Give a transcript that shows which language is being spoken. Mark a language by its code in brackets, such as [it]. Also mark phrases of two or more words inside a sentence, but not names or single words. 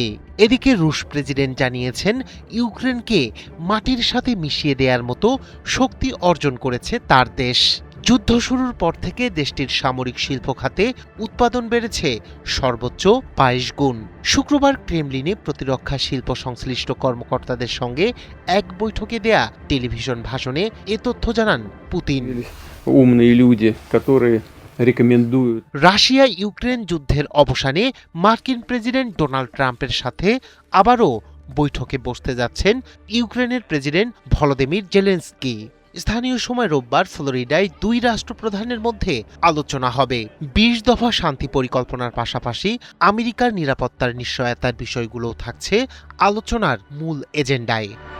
[bn] এদিকে রুশ প্রেসিডেন্ট জানিয়েছেন ইউক্রেনকে মাটির সাথে মিশিয়ে দেওয়ার মতো শক্তি অর্জন করেছে তার দেশ। যুদ্ধ শুরুর পর থেকে দেশটির সামরিক শিল্প খাতে উৎপাদন বেড়েছে সর্বোচ্চ 22 গুণ। শুক্রবার ক্রেমলিনে প্রতিরক্ষা শিল্প সংশ্লিষ্ট কর্মকর্তাদের সঙ্গে এক বৈঠকে দেয়া টেলিভিশন ভাষণে এ তথ্য জানান পুতিন। [ru] умные люди, которые рекомендуют [bn] রাশিয়া ইউক্রেন যুদ্ধের অবসানে মার্কিন প্রেসিডেন্ট ডোনাল্ড ট্রাম্পের সাথে আবারও বৈঠকে বসতে যাচ্ছেন ইউক্রেনের প্রেসিডেন্ট ভলোদিমির জেলেনস্কি। স্থানীয় সময় রোববার ফ্লোরিডায় দুই রাষ্ট্রপ্রধানের মধ্যে আলোচনা হবে। 20 দফা শান্তি পরিকল্পনার পাশাপাশি আমেরিকার নিরাপত্তার নিশ্চয়তার বিষয়গুলোও থাকছে আলোচনার মূল এজেন্ডায়।